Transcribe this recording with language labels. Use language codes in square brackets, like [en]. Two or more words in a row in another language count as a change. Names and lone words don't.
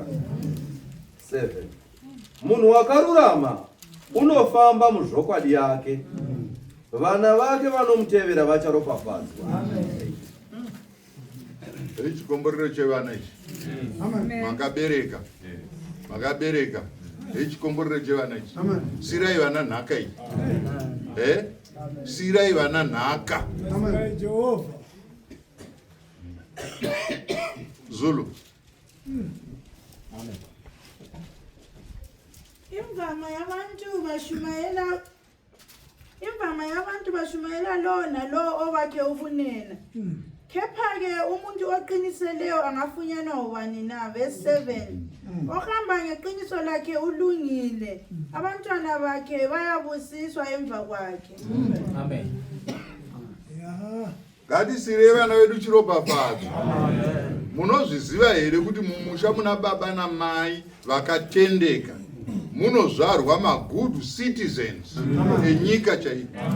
[sn] 7 Munhu wakarurama unofamba muzvokwadi yake, vana vake vanomutevera vacharopafadzwa. Chikomborero chevana ichi makabereka chikomborero chevana ichi sirai vana nhaka iyi sirai vana nhaka. Zulu. [zu] Imvama yabantu bashumayela lo nalo owakhe ukunena. Kepha-ke umuntu oqiniseleyo angafunyanwa ubani na? Verse 7 ohamba ngeqiniso lakhe ulungile, abantwana bakhe bayabusiswa emva kwakhe. Amen. [sn] Ngatisire vana vedu chiropafadzo. Munozviziva here kuti mumusha muna baba namai vakatendeka munozvarwa [en] magood citizens [sn] enyika chaipo.